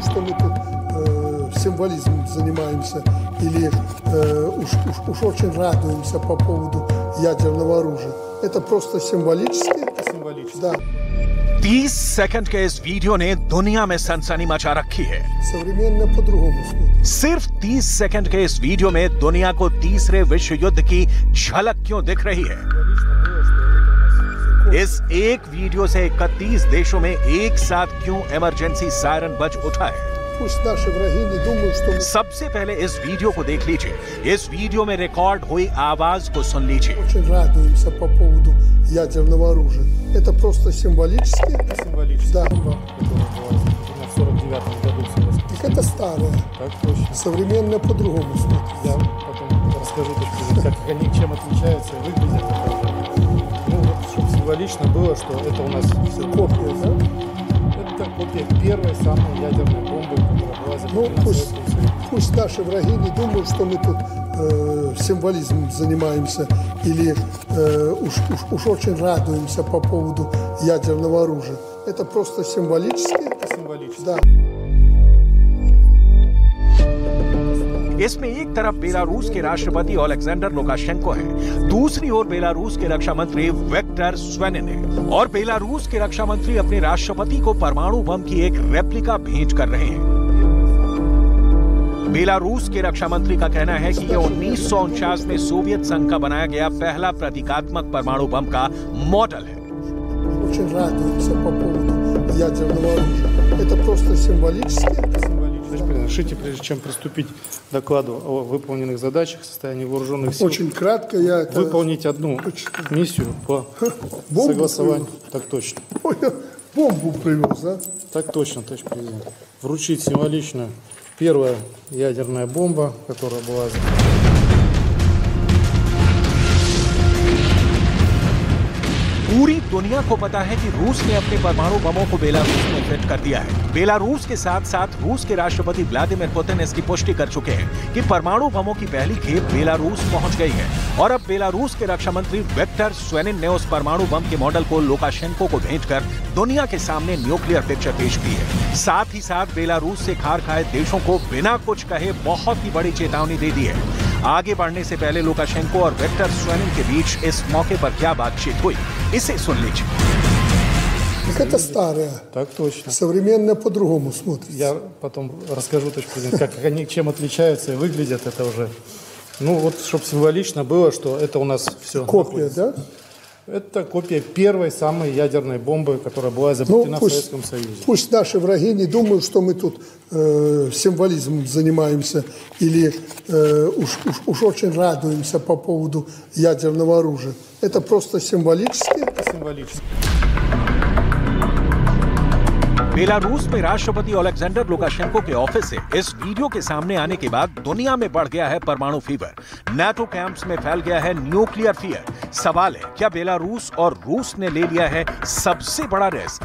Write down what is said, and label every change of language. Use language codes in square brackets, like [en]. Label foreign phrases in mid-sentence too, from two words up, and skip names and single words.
[ru] что мы тут символизмом занимаемся или уж очень радуемся по поводу ядерного оружия. Это просто символически. Да. [hi] 30 सेकंड के इस वीडियो ने दुनिया में सनसनी मचा रखी है। [ru] Современно по-другому смотрит. [hi] सिर्फ 30 सेकंड के इस वीडियो में दुनिया को तीसरे विश्व युद्ध की झलक क्यों दिख रही है? इस एक वीडियो से 31 देशों में एक साथ क्यों [en] emergency siren [hi] बज उठा है? सबसे पहले इस वीडियो को देख लीजिए। इस वीडियो में रिकॉर्ड हुई आवाज को सुन लीजिए। [ru] ядерного оружия. Это просто символически. Да. В 49 году. Так это старое. Так точно. Современно по-другому смотрит. Я потом расскажу, как они чем отличаются и выглядят. Ну вот, чтобы символично было, что это у нас все копия, да? Это копия первой самой ядерной бомбы, которая была изобретена в Советском Союзе. Пусть наши враги не думают, что мы тут символизмом занимаемся или уж очень радуемся по поводу ядерного оружия. Это просто символически. Да. [hi] इसमें एक तरफ बेलारूस के राष्ट्रपति ओलेक्जेंडर लुकाशेंको हैं, दूसरी ओर बेलारूस के रक्षा मंत्री विक्टर स्वेनिन है। और बेलारूस के रक्षा मंत्री अपने राष्ट्रपति को परमाणु बम की एक रेप्लिका भेंट कर रहे हैं। बेलारूस के रक्षा मंत्री का कहना है कि यह 1949 में सोवियत संघ का बनाया गया पहला प्रतीकात्मक परमाणु बम का मॉडल है। [ru] Разрешите, прежде чем приступить к докладу о выполненных задачах в состоянии вооруженных сил, очень кратко я выполнить одну миссию по согласованию. Так точно. Бомбу привез, да? Так точно, товарищ президент. Вручить символичную первая ядерная бомба, которая была... [hi] पूरी दुनिया को पता है कि रूस ने अपने परमाणु बमों को बेलारूस में फिट कर दिया है। बेलारूस के साथ साथ रूस के राष्ट्रपति व्लादिमीर पुतिन इसकी पुष्टि कर चुके हैं कि परमाणु बमों की पहली खेप बेलारूस पहुंच गई है। और अब बेलारूस के रक्षा मंत्री विक्टर स्वेनिन ने उस परमाणु बम के मॉडल को लुकाशेंको को भेंटकर दुनिया के सामने [en] nuclear picture [hi] पेश की है। साथ ही साथ बेलारूस से खार खाए देशों को बिना कुछ कहे बहुत ही बड़ी चेतावनी दे दी है। आगे बढ़ने से पहले लुकाशेंको और विक्टर स्वेनिन के बीच इस मौके पर क्या बातचीत हुई, इसे सुन लीजिए। [ru] Это старое. Так точно. Современно по-другому смотрит. Я потом расскажу, как они чем отличаются и выглядят. Это уже, ну вот, чтобы символично было, что это у нас все. Копия, да? Это копия первой самой ядерной бомбы, которая была изобретена в Советском Союзе. Пусть наши враги не думают, что мы тут символизмом занимаемся или уж очень радуемся по поводу ядерного оружия. Это просто символически. Символически. [hi] बेलारूस में राष्ट्रपति ओलेक्जेंडर लुकाशेंको के ऑफिस से इस वीडियो के सामने आने के बाद दुनिया में बढ़ गया है परमाणु फीवर। नाटो कैंप्स में फैल गया है [en] nuclear fear. [hi] सवाल है, क्या बेलारूस और रूस ने ले लिया है सबसे बड़ा रिस्क?